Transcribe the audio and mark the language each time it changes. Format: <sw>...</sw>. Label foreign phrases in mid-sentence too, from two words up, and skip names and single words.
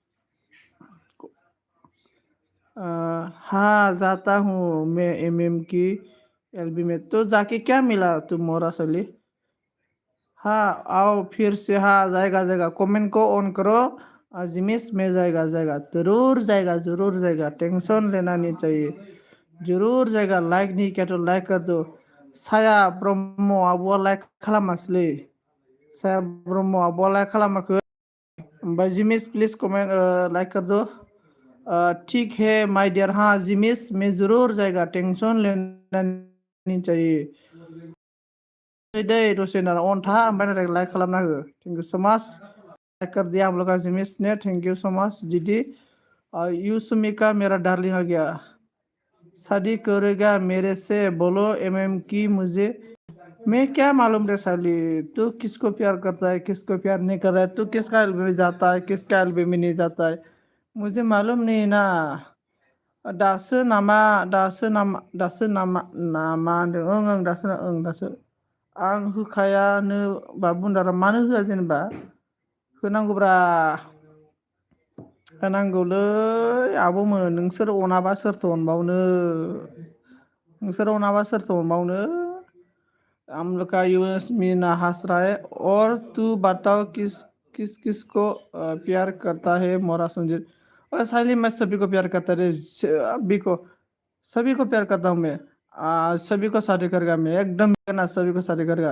<hi>हाँ, जाता हूँ मैं एमएम की एलबी में। तो जाके क्या मिला तुम मोरा सली? हाँ आओ फिर से। हाँ, जाएगा जाएगा, कमेंट को ऑन करो। जिमिस में जाएगा जाएगा, जरूर जाएगा, जरूर जाएगा, टेंशन लेना नहीं चाहिए। जरूर जाएगा। लाइक नहीं किया तो लाइक कर दो।</hi> <brx>साया ब्रह्म आब'आ लाइक खालामासैलै। साया ब्रह्म आब'आ लाइक खालामाखै।</brx> <hi>ओमफ्राय जिमिस</hi> <en>please comment like</en> <hi>कर दो। ठीक है</hi> <en>my dear.</en> <hi>हाँ जिमिस, मैं जरूर जाएगा, टेंशन लेना नहीं चाहिए।</hi> <brx>दे दसे ना ऑन था, ओमफ्राय लाइक खालामना हो।</brx> <en>thank you so much.</en> <hi>लाइक कर दिया हम लोग का जिमिस ने।</hi> <en>thank you so much</en> <hi>दीदी। यूसुमिका मेरा डार्लिंग आ गया। शादी करेगा मेरे से? बोलो एमएम की मुझे। मैं क्या मालूम रे साली, तू किसको प्यार करता है, किसको प्यार नहीं कर रहा है, तू किसका एल्बम में जाता है, किसका एल्बम में नहीं जाता है, मुझे मालूम नहीं ना।</hi> <brx>दासो नामा होनदों। ओं दासो आं होखायानो बा बुन्दारा। मानो होआ जेनेबा? होनांगौब्रा, होनांगौलै आब'मोन। नोंसोर अनाबा सोरथो अनबावनो? नोंसोर अनाबा सोरथो अनबावनो?</brx> <hi>हम लोग का यूएस मीना हंस रहा है। और तू बताओ किसको प्यार करता है मोरा संजीत? और साली, मैं सभी को प्यार करता रे, सभी को प्यार करता हूँ मैं। सभी को शादी करेगा मैं, एकदम ना, सभी को शादी करेगा।</hi>